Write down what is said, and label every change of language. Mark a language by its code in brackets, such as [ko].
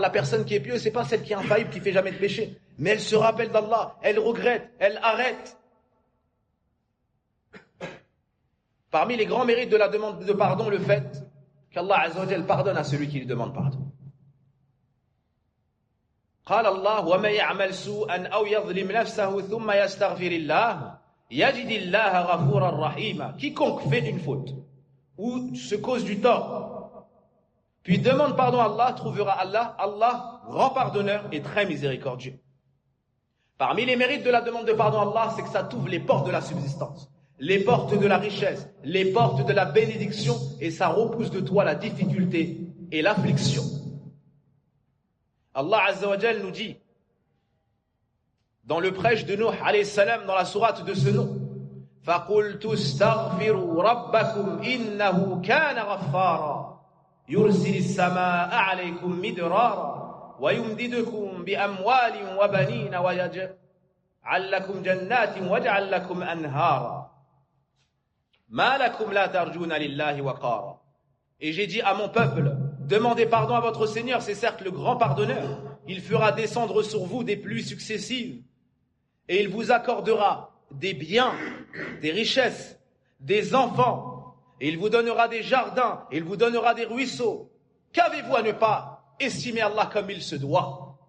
[fr] La personne qui est pieuse, ce n'est pas celle qui est infaillible, qui ne fait jamais de péché. Mais elle se rappelle d'Allah, elle regrette, elle arrête. Parmi les grands mérites de la demande de pardon, le fait qu'Allah Azza wa Jal pardonne à celui qui lui demande pardon. [ar] قال الله ومن يعمل سوءا أو يظلم نفسه ثم يستغفر الله يجد الله غفورا رحيما. [fr] Quiconque fait une faute ou se cause du tort puis demande pardon à Allah trouvera Allah grand pardonneur et très miséricordieux. Parmi les mérites de la demande de pardon à Allah, c'est que ça t'ouvre les portes de la subsistance, les portes de la richesse, les portes de la bénédiction, et ça repousse de toi la difficulté et l'affliction. Allah Azza wa Jal nous dit dans le prêche de Nuh alayhi salam, dans la sourate de ce nom, [ar] فَقُلْتُ اسْتَغْفِرُوا رَبَّكُمْ إِنَّهُ كَانَ غَفَّارًا. يرسل السماء عليكم مدرارا ويمددكم بأموال وبنين ويجعل لكم جنات ويجعل لكم أنهارا ما لكم لا ترجون لله وقارا. [fr] Et j'ai dit à mon peuple, demandez pardon à votre Seigneur, c'est certes le grand pardonneur. Il fera descendre sur vous des pluies successives et il vous accordera des biens, des richesses, des enfants. Et il vous donnera des jardins, il vous donnera des ruisseaux. Qu'avez-vous à ne pas estimer Allah comme il se doit?